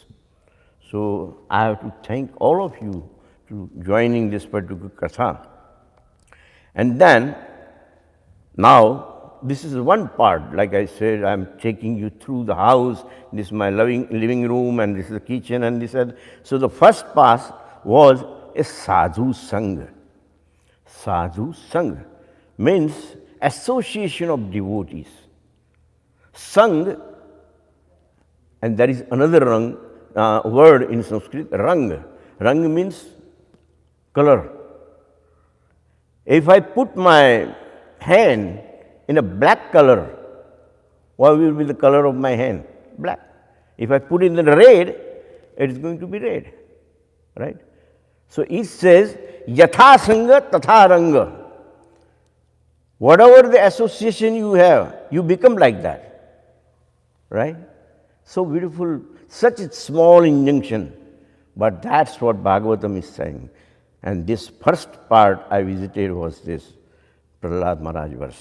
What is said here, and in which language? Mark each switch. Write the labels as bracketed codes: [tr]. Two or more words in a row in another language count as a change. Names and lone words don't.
[en] So I have to thank all of you to joining this particular katha. And then, now, this is one part, like I said, I'm taking you through the house. This is my living room, and this is the kitchen, and this. So the first pass was a [sa] sadhu sangha. Sadhu sangha [en] means association of devotees. Sang, and there is another word in Sanskrit, rang. Rang means color. If I put my hand in a black color, what will be the color of my hand? Black. If I put it in the red, it is going to be red, right? So it says, [sa] yatha sangha tatha ranga. [en] Whatever the association you have, you become like that, right? So beautiful, such a small injunction, but that's what Bhagavatam is saying. And this first part I visited was this Prahlad Maharaj verse.